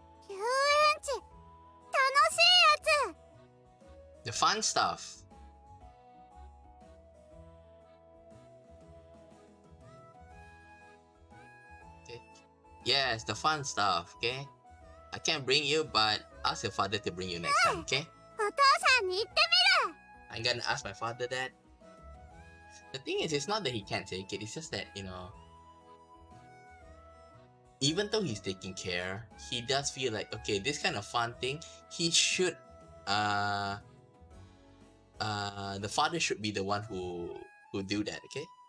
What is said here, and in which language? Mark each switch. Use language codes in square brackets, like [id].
[ja] 遊園地楽しいやつ [en] The fun stuff. Okay. Yes, the fun stuff, okay? I can't bring you, but ask your father to bring you next time, okay? [ja] お父さんに言ってみる [en] I'm gonna ask my father that. The thing is, it's not that he can't take it, it's just that, even though he's taking care, he does feel like, okay, this kind of fun thing, he should, the father should be the one who do that, okay?